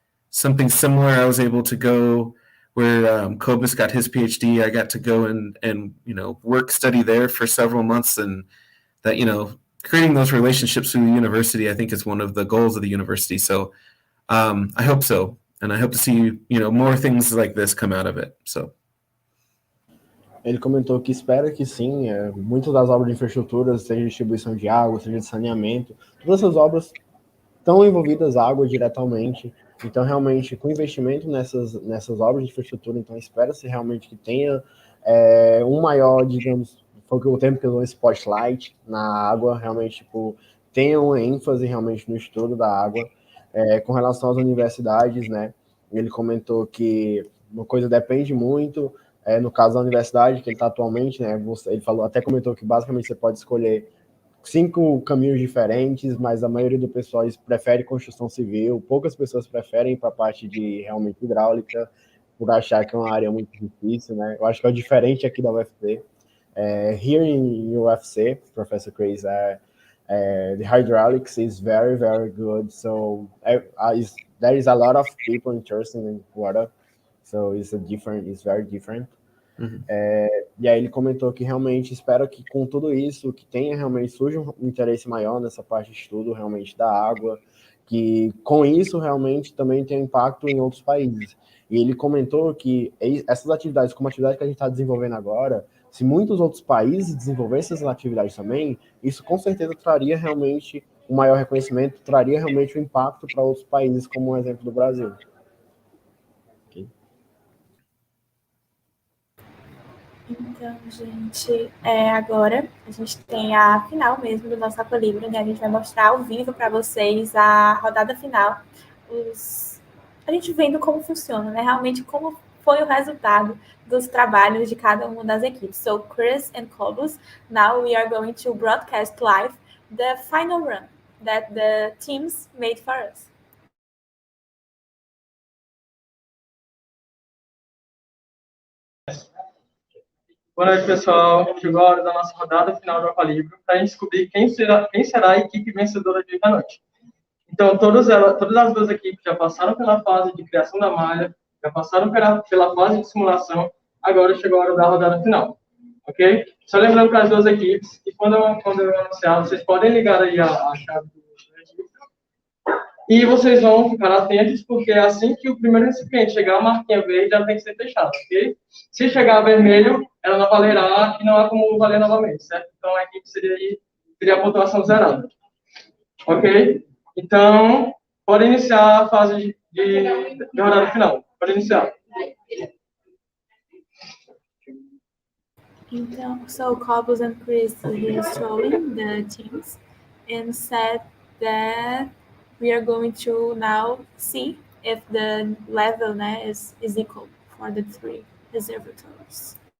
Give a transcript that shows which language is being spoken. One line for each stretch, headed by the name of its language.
English: Something similar, I was able to go where Cobus got his PhD. I got to go and work study there for several months, and that creating those relationships with the university, I think, is one of the goals of the university. So I hope so, and I hope to see more things like this come out of it. So.
Portuguese: Ele comentou que espera que sim, muitas das obras de infraestrutura, seja distribuição de água, seja de saneamento, todas essas obras estão envolvidas água diretamente. Então, realmente, com investimento nessas obras de infraestrutura, então espera-se realmente que tenha um maior, digamos, foi o tempo que eu dou spotlight na água, realmente, tenha uma ênfase realmente no estudo da água. Com relação às universidades, né, ele comentou que uma coisa depende muito, no caso da universidade que ele está atualmente, né, ele até comentou que basicamente você pode escolher 5 caminhos diferentes, mas a maioria do pessoal prefere construção civil, poucas pessoas preferem para a parte de realmente hidráulica, por achar que é uma área muito difícil, né? Eu acho que é diferente aqui da UFC.
English: Here in UFC, Professor Chris, the hydraulics is very, very good. So there is a lot of people interested in water, so it's very different. Uhum.
Portuguese: E aí ele comentou que realmente espera que com tudo isso, que surja um interesse maior nessa parte de estudo realmente da água, que com isso realmente também tem impacto em outros países. E ele comentou que essas atividades, como a atividade que a gente está desenvolvendo agora, se muitos outros países desenvolvessem essas atividades também, isso com certeza traria realmente um maior reconhecimento, traria realmente um impacto para outros países, como o exemplo do Brasil. Então, gente, agora a gente tem a final mesmo do nosso Aqualibrium, né? A gente vai mostrar ao vivo para vocês a rodada final, a gente vendo como funciona, né? Realmente como foi o resultado dos trabalhos de cada uma das equipes.
English: So, Chris and Cobus, now we are going to broadcast live the final run that the teams made for us.
Portuguese: Boa noite, pessoal. Chegou a hora da nossa rodada final do Aqualibrium para a gente descobrir quem será a equipe vencedora de hoje à noite. Então, todas as duas equipes já passaram pela fase de criação da malha, já passaram pela fase de simulação, agora chegou a hora da rodada final. Ok? Só lembrando para as duas equipes que quando eu anunciar, vocês podem ligar aí a chave do registro e vocês vão ficar atentos, porque assim que o primeiro recipiente chegar a marquinha verde, ela tem que ser fechada, ok? Se chegar a vermelho, ela não valerá e não há como valer novamente, certo? Então, a equipe seria a pontuação zerada. Ok? Então, pode iniciar a fase de rodada final. Pode iniciar. Então,
English: so Cobus and Chris is showing the teams and said that we are going to now see if the level,
Portuguese: né,
English: is equal for the 3 reservoirs.